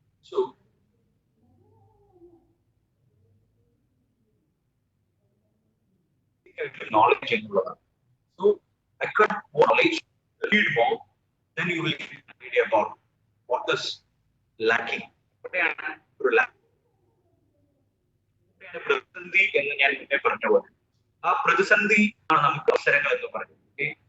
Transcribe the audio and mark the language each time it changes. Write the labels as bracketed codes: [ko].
[ml] So knowledge എന്നുള്ളതാണ്. [en] So acquire more knowledge, read more, then you will get an idea about what is lacking. [ml] എവിടെയാണ് ഒരു പ്രതിസന്ധി എന്ന് ഞാൻ മുന്നേ പറഞ്ഞ പോലെ ആ പ്രതിസന്ധി ആണ് നമുക്ക് അവസരങ്ങൾ എന്ന് പറയുന്നത്.